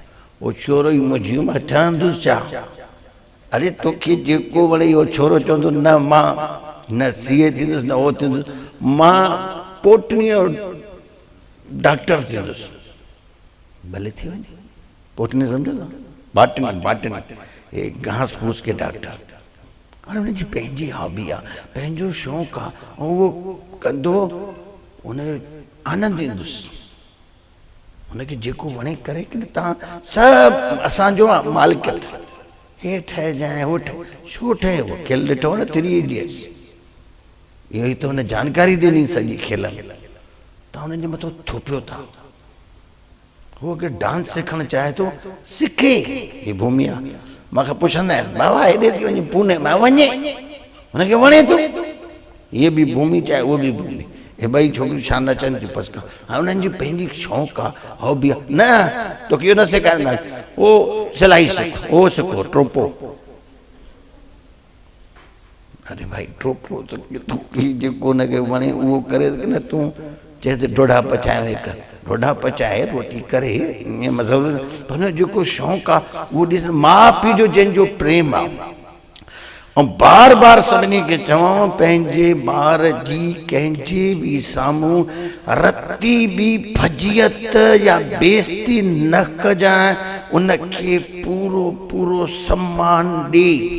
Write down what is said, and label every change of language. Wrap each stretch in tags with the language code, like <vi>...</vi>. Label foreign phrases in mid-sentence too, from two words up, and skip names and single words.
<sd>उहो छोरो ई मुंझियो, मां ठहंदुसि छा? अरे तोखे जेको वणे इहो छोरो चवंदो न मां न CA थींदुसि न उहो थींदुसि, मां पोटनी और डॉक्टर थींदुसि। भले थी वञे, पोटनी सम्झो था,</sd> <hi>बाटनी ये घास फूस के डॉक्टर।</hi> <sd>हाणे हुनजी पंहिंजी हॉबी आहे, पंहिंजो शौक़ु आहे, ऐं उहो कंदो, उन आनंद ईंदुसि। हुनखे जेको वणे करे कि न। तव्हां सभु असांजो आहे मालिकियत, हे ठहिजांइ हो ठहे, छो ठहे उहो खेल ॾिठो न 3 इडियट्स, इहो ई त हुन जानकारी ॾिनी सॼी खेल में, तव्हां हुनजे मथां थोपियो था। उहो अगरि डांस सिखणु चाहे थो सिखे, ही भूमि आहे। मूंखे पुछंदा आहिनि बाबा हेॾे थी वञे पुणे, मां वञे, हुनखे वणे थो,</sd> <hi>ये भी</hi> <sd>भूमि चाहे उहो बि भूमि, हे ॿई छोकिरियूं छा न चवनि थियूं बसि। हाणे उन्हनि जी पंहिंजी शौक़ु आहे, हॉबी आहे। न तोखे इहो न सेखारींदा, उहो सिलाई सिख, उहो सिखो टोपो। अरे भाई टोपो जेको हुनखे वणे उहो करे कि न। तूं चए तो डोडा पचाए कर, डोडा पचाए रोटी करे, ईअं मतिलबु हुन जेको शौक़ु आहे उहो ॾिस, माउ पीउ जो जंहिंजो प्रेम आहे। ऐं बार बार सभिनी खे चवां, पंहिंजे ॿार जी कंहिंजे बि साम्हूं रती बि फजियत या बेइज़ती न कजांइ, उनखे पूरो पूरो सम्मान ॾे।</sd>